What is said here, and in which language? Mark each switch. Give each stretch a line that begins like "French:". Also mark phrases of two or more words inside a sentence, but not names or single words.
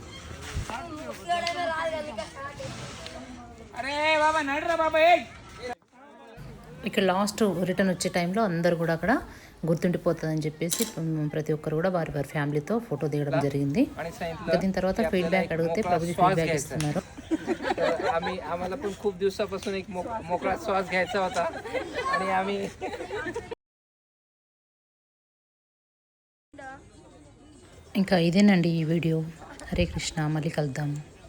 Telugu: ఇక్కడ
English: last return
Telugu: వచ్చే టైంలో అందరు కూడా అక్కడ గుర్తుండిపోతుందని చెప్పేసి ప్రతి ఒక్కరు కూడా వారి ఫ్యామిలీతో ఫోటో దిగడం జరిగింది. దీని తర్వాత ఫీడ్బ్యాక్ అడిగితే ప్రభుజీ ఫీడ్బ్యాక్ ఇస్తున్నారు.
Marathi: आम्हाला पण खूप दिवसापासून एक मोकळा श्वास घ्यायचा होता आणि आम्ही
Telugu: ఇంకా ఇదేనండి ఈ వీడియో. హరే కృష్ణ, మళ్ళీ కలుద్దాం.